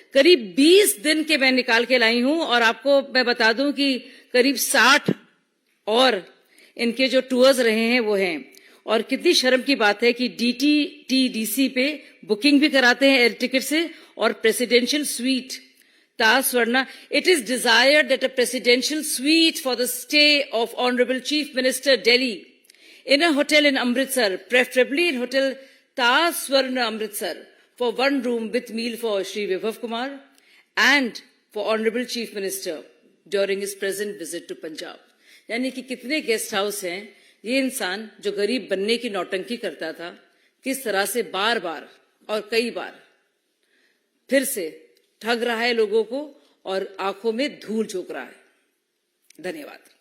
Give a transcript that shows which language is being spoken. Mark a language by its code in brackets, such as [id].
[hi] करीब 20 दिन के मैं निकाल के लाई हूं, और आपको मैं बता दूं कि करीब 60 और इनके जो टूर्स रहे हैं वो हैं। और कितनी शर्म की बात है कि DTTDC पे बुकिंग भी कराते हैं एयर टिकट से, और presidential suite Taj Swarna. It is desired that a presidential suite for the stay of honourable chief minister Delhi [en] in a hotel in Amritsar, preferably in Hotel Taj Swarna Amritsar, for 1 room with meal for Shri Vibhav Kumar and for Honorable Chief Minister during his present visit to Punjab. [hi] यानी कि कितने guest house हैं। ये इंसान जो गरीब बनने की नौटंकी करता था, किस तरह से बार बार और कई बार फिर से ठग रहा है लोगों को और आंखों में धूल झोंक रहा है। धन्यवाद।